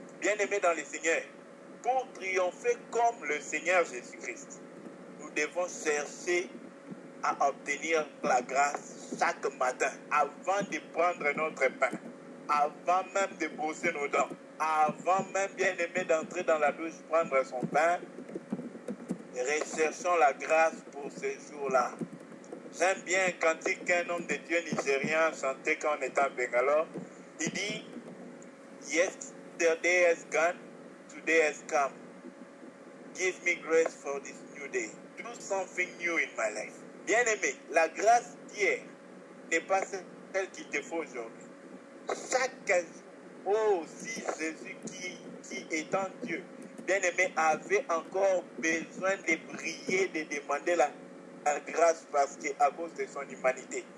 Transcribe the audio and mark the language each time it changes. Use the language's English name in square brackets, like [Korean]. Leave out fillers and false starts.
[French] Bien-aimés dans le Seigneur, pour triompher comme le Seigneur Jésus-Christ, nous devons chercher à obtenir la grâce chaque matin, avant de prendre notre pain, avant même de brosser nos dents, avant même, bien aimé, d'entrer dans la douche, prendre son pain. Recherchons la grâce pour ce jour-là. J'aime bien un cantique qu'un homme de Dieu nigérien chantait quand on était à Bangalore. Il dit, [English] Yesterday has gone, today has come. Give me grace for this new day. Do something new in my life. [French] Bien-aimé, la grâce d'hier n'est pas celle qu'il te faut aujourd'hui. Chaque jour, oh, si Jésus qui étant Dieu, bien-aimé, avait encore besoin de prier, de demander la grâce parce qu'à cause de son humanité.